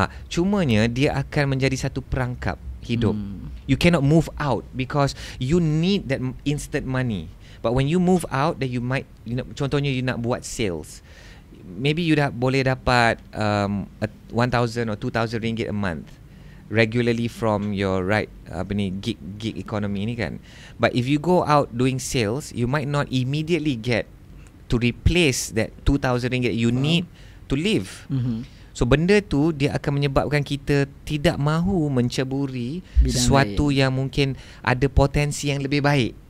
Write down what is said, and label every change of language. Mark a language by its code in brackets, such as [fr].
[ms] Cumanya dia akan menjadi satu perangkap hidup. [en] You cannot move out because you need that instant money. But when you move out, then you might, [ms] contohnya [en] you [ms] nak buat [en] sales, maybe you [ms] boleh dapat [en] 1,000 or 2,000 ringgit a month regularly from your gig economy [ms] ni kan. [en] But if you go out doing sales, you might not immediately get to replace that 2,000 ringgit you need to live. [ms] So benda tu dia akan menyebabkan kita tidak mahu menceburi sesuatu yang mungkin ada potensi yang lebih baik.